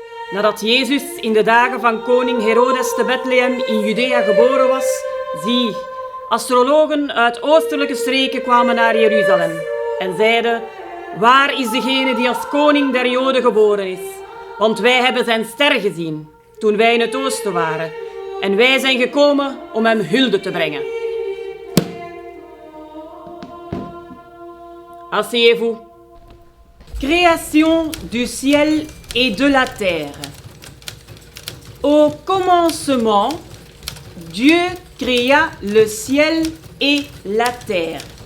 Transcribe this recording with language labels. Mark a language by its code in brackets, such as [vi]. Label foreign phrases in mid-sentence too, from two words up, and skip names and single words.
[nl] Nadat Jezus in de dagen van koning Herodes te Bethlehem in Judea geboren was, zie, astrologen uit oostelijke streken kwamen naar Jeruzalem en zeiden: waar is degene die als koning der Joden geboren is? Want wij hebben zijn ster gezien toen wij in het oosten waren en wij zijn gekomen om hem hulde te brengen. [fr] Asseyez-vous. Création du ciel et de la terre. Au commencement, Dieu créa le ciel et la terre.